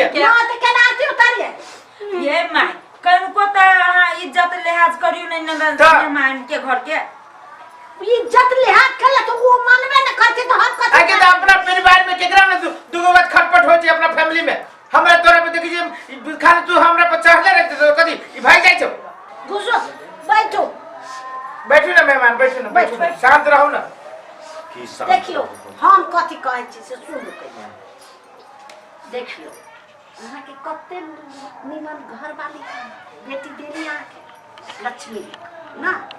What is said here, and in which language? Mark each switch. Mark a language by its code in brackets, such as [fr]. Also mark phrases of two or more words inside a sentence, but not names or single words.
[mai] ना तो केना आती उतारिए। ये माई कनको त अहाँ इज्जत लिहाज करियो नहीं मेहमान के घर के। इज्जत लिहाज खेले तो वो मानबे न करते तो हम कथि आगे तो अपना परिवार में केकरा में दुगो बात खटपट हो छै अपना फैमिली में। हमरा तोरा पे देखि जे खाली तू हमरा पर चढ़ले रहते तो कथि ई भाई जाय छौ। घुसो बैठो। बैठू ना मेहमान, बैठू ना, बैठू ना, शांत रहू ना। की शांत देखियो हम कथि कहै छी से सुनु के। देखियो अहाँ के कते निमन घर वाली बेटी देली अहाँ के लक्ष्मी ना।